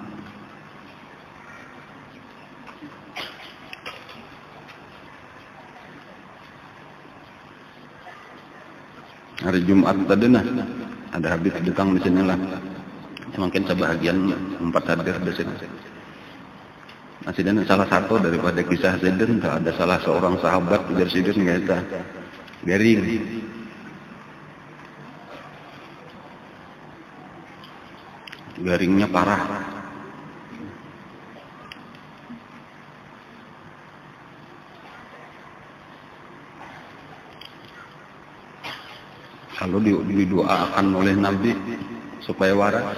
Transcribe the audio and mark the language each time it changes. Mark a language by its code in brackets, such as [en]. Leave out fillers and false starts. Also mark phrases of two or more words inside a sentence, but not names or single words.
[id] Hari Jumat tadi ada habis datang di sini lah. Mungkin sebahagian 4 hadir di sini. Masih ada salah satu daripada kisah Zaidun, ada salah seorang sahabat dari Zaidun kata garing. Garingnya parah. Lalu didoakan oleh Nabi supaya waras.